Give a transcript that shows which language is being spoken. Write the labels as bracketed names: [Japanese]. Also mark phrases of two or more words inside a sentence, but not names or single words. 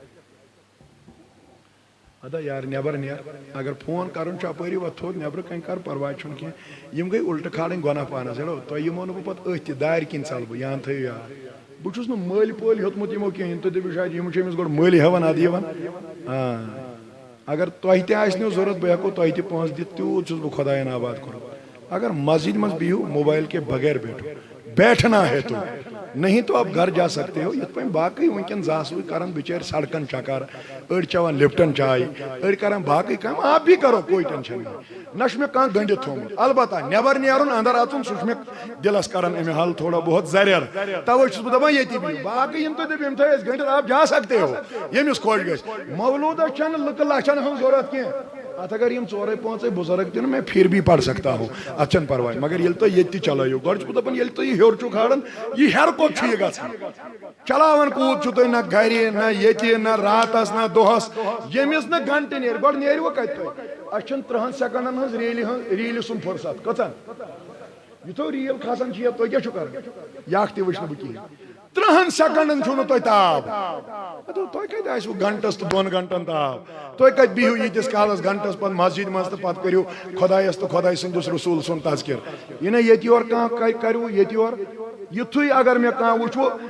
[Kashmiri] ادا یار نٮ۪بر نیر اگر فون کرُن چھُ اپٲری وۄتھ تھوٚد نٮ۪برٕ کنہِ کر پرواے چھُنہٕ کینٛہہ یِم گٔے الٹہٕ کھالٕنۍ گۄناہ پانس ہیلو تۄہہِ یِمو نہٕ بہٕ پتہٕ أتھۍ تہِ دارِ کِنۍ ژلہٕ بہٕ یان تھٲیِو یاد بہٕ چھُس نہٕ مٲلۍ پٲلۍ ہیوٚتمُت یِمو کِہیٖنۍ تُہۍ دٔپِو شاید یِم چھِ أمِس گۄڈٕ مٲلۍ ہٮ۪وان ادٕ یِوان اگر تۄہہِ تہِ آسنو ضوٚرتھ بہٕ ہٮ۪کو تۄہہِ تہِ پونٛسہٕ دِتھ تیوٗت چھُس بہٕ خۄداین آباد کوٚرمُت اگر مسجد منٛز بِہِو [Urdu] موبائل کے بغیر بیٹھو بیٹھنا ہے تو نہیں تو آپ گھر جا سکتے ہو [Kashmiri] یِتھ پٲٹھۍ باقٕے وٕنکٮ۪ن زاسوٕے کران بِچٲرۍ سڑکن چکر أڑۍ چٮ۪وان لپٹن چاے أڑۍ کران باقٕے کٲم [Urdu] آپ بھی کرو کوئی ٹینشن نہیں [Kashmiri] نہ چھُ مےٚ کانٛہہ گٔنڈِتھ تھوٚمُت البتہ نٮ۪بر نیرُن انٛدر اژُن سُہ چھُ مےٚ دِلس کران امہِ حل تھوڑا بہت زریر توے چھُس بہٕ دپان ییٚتی بِہِو باقٕے یِم تُہۍ دٔپِو یِم تھٲے أسۍ گٔنڈِتھ [Urdu] آپ جا سکتے ہو [Kashmiri] ییٚمِس خۄش گژھِ مولوٗدس چھنہٕ لُکہٕ لچھن ہٕنٛز ضوٚرتھ کینٛہہ اتھ اگر یم 4-5 بزرگ [Urdu] دن میں پھر بھی پڑھ سکتا ہوں [Kashmiri] اتھ چھنہٕ پرواے مگر ییٚلہِ تُہۍ ییٚتہِ تہِ چلٲیِو گۄڈٕ چھُس بہٕ دپان ییٚلہِ تُہۍ یہِ ہیوٚر چھُو کھالان یہِ ہیٚر کوٚت چھُ یہِ گژھان چلاوان کوٗت چھُو تُہۍ نہ گرِ نہ ییٚتہِ نہ راتس نہ دۄہس ییٚمِس نہٕ گنٹہٕ نیرِ گۄڈٕ نیرِوٕ کتہِ تُہۍ اسہِ چھُنہٕ 30 سیکنڈن ہٕنٛز ریٖلہِ سُنٛد فرصت کٔژن یتھو ریل کھسان چھ تُہۍ کیٛاہ چھِو کران یکھ تہِ وٕچھ نہٕ بہٕ کِہیٖنۍ 3 سیکنڈن چھُو نہٕ تۄہہِ تاب تۄہہِ کتہِ آسِوٕ گنٹس تہٕ 2 گنٹن تاب تُہۍ کتہِ بِہِو ییٖتِس کالس گنٹس پتہٕ مسجد منٛز تہٕ پتہٕ کٔرِو خۄدایس تہٕ خۄداے سٕنٛدِس رسوٗل سُنٛد تذکر یہِ نہ ییٚتہِ یورٕ کانٛہہ کروٕ ییٚتہِ یورٕ یِتھُے اگر مےٚ کانٛہہ وٕچھوٕ